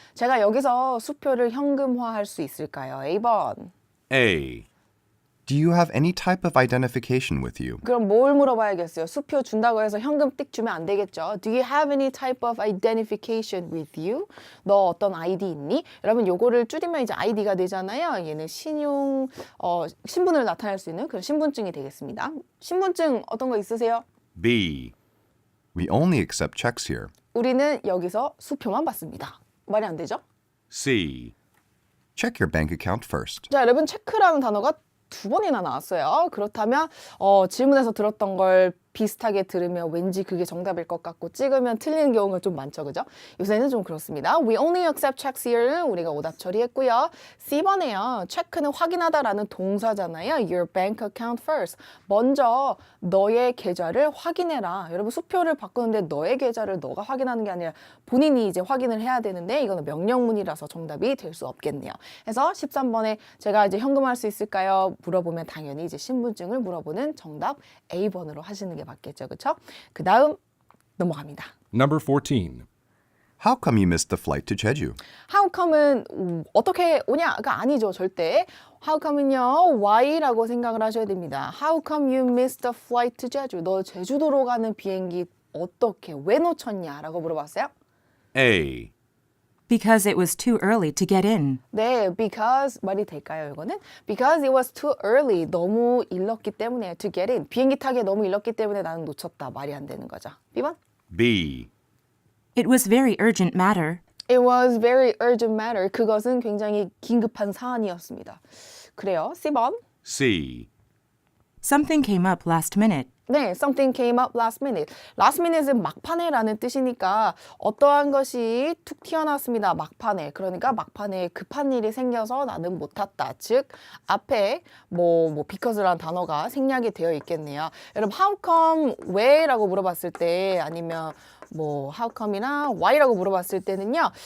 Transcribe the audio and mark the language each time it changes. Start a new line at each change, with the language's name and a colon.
Korean: 제가 여기서 수표를 현금화할 수 있을까요? A번.
English: A. Do you have any type of identification with you?
Korean: 그럼 뭘 물어봐야겠어요? 수표 준다고 해서 현금 띡 주면 안 되겠죠.
English: Do you have any type of identification with you?
Korean: 너 어떤 아이디 있니? 여러분 요거를 줄이면 이제 아이디가 되잖아요. 얘는 신분을 나타낼 수 있는 그런 신분증이 되겠습니다. 신분증 어떤 거 있으세요?
English: B. We only accept checks here.
Korean: 우리는 여기서 수표만 받습니다. 말이 안 되죠?
English: C. Check your bank account first.
Korean: 자, 여러분 체크라는 단어가 2번이나 나왔어요. 그렇다면 질문에서 들었던 걸 비슷하게 들으면 왠지 그게 정답일 것 같고 찍으면 틀리는 경우가 좀 많죠. 그죠? 요새는 좀 그렇습니다.
English: We only accept checks here
Korean: 는 우리가 오답 처리했고요. C번에요. 체크는 확인하다라는 동사잖아요.
English: Your bank account first.
Korean: 먼저 너의 계좌를 확인해라. 여러분 수표를 바꾸는데 너의 계좌를 너가 확인하는 게 아니라 본인이 이제 확인을 해야 되는데 이거는 명령문이라서 정답이 될 수 없겠네요. 그래서 13번에 제가 이제 현금할 수 있을까요? 물어보면 당연히 이제 신분증을 물어보는 정답 A번으로 하시는 게 맞겠죠. 그렇죠? 그 다음 넘어갑니다.
English: Number 14. How come you missed the flight to Jeju?
Korean: How come은 어떻게 오냐가 아니죠, 절대. How come은요, why라고 생각을 하셔야 됩니다.
English: How come you missed the flight to Jeju?
Korean: 너 제주도로 가는 비행기 어떻게, 왜 놓쳤냐라고 물어봤어요.
English: A. Because it was too early to get in.
Korean: 네, because 말이 될까요, 이거는?
English: Because it was too early.
Korean: 너무 일렀기 때문에 to get in. 비행기 타기에 너무 일렀기 때문에 나는 놓쳤다. 말이 안 되는 거죠. B번.
English: B. It was very urgent matter. It was very urgent matter.
Korean: 그것은 굉장히 긴급한 사안이었습니다. 그래요. C번.
English: C. Something came up last minute. 네, something came up last minute.
Korean: last minute은 막판에라는 뜻이니까 어떠한 것이 툭 튀어나왔습니다. 막판에. 그러니까 막판에 급한 일이 생겨서 나는 못 탔다. 즉 앞에 because라는 단어가 생략이 되어 있겠네요. 여러분 how come 왜라고 물어봤을 때 아니면 how come이나 why라고 물어봤을 때는요.